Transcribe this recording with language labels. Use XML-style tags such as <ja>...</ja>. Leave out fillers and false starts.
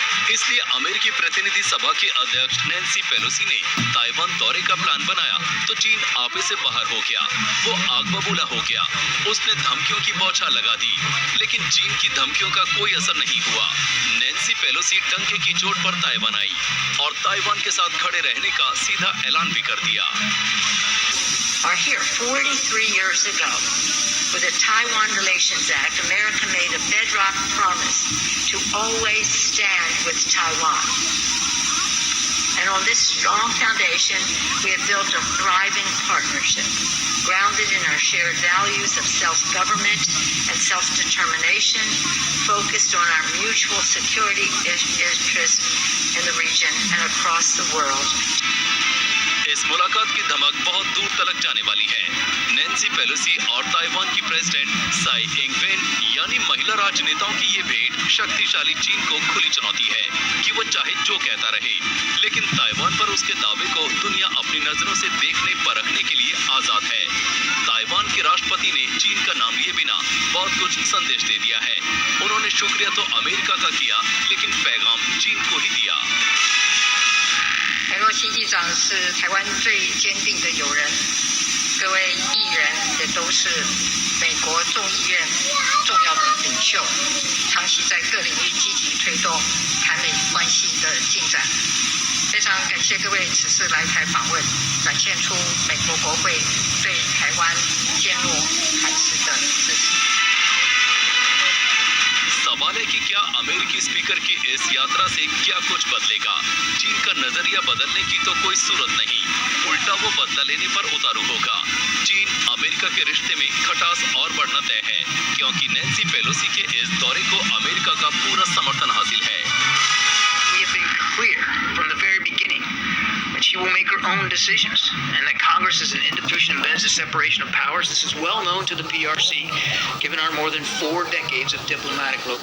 <hi>इसलिए अमेरिकी प्रतिनिधि सभा के अध्यक्ष नैन्सी पेलोसी ने ताइवान दौरे का प्लान बनाया तो चीन आपे से बाहर हो गया। वो आग बबूला हो गया। उसने धमकियों की बौछार लगा दी, लेकिन चीन की धमकियों का कोई असर नहीं हुआ। नैन्सी पेलोसी टंके की चोट पर ताइवान आई और ताइवान के साथ खड़े रहने का सीधा ऐलान भी कर दिया।</hi> <en>Are here 43 years ago. With the Taiwan Relations Act, America made a bedrock promise to always stand with Taiwan. And on this strong foundation, we have built a thriving partnership, grounded in our shared values of self-government and self-determination, focused on our mutual security interests in the region and across the world.</en> <hi>इस मुलाकात की धमक बहुत दूर तक जाने वाली है। नैन्सी पेलोसी और ताइवान की प्रेसिडेंट साई इंग-वेन यानी महिला राजनेताओं की ये भेंट शक्तिशाली चीन को खुली चुनौती है कि वो चाहे जो कहता रहे, लेकिन ताइवान पर उसके दावे को दुनिया अपनी नजरों से देखने परखने के लिए आजाद है। ताइवान के राष्ट्रपति ने चीन का नाम लिए बिना बहुत कुछ संदेश दे दिया है। उन्होंने शुक्रिया तो अमेरिका का किया, लेकिन पैगाम चीन को ही दिया।</hi> <zh>裴洛西议长是台湾最坚定的友人，各位议员也都是美国众议院重要的领袖，长期在各领域积极推动台美关系的进展。非常感谢各位此次来台访问，展现出美国国会对台湾坚若磐石的支持。</zh> <hi>सवाल है कि क्या अमेरिकी स्पीकर की इस यात्रा से क्या कुछ बदलेगा? चीन का नजरिया बदलने की तो कोई सूरत नहीं, उल्टा वो बदला लेने पर उतारू होगा। चीन अमेरिका के रिश्ते में खटास और बढ़ना तय है, क्योंकि नैन्सी पेलोसी के इस दौरे को अमेरिका का पूरा समर्थन हासिल है।</hi> <en>We have been clear from the very beginning that she will make her own decisions and that Congress is an institution that embeds the separation of powers. This is well known to the PRC, given our more than 4 decades of diplomatic</en>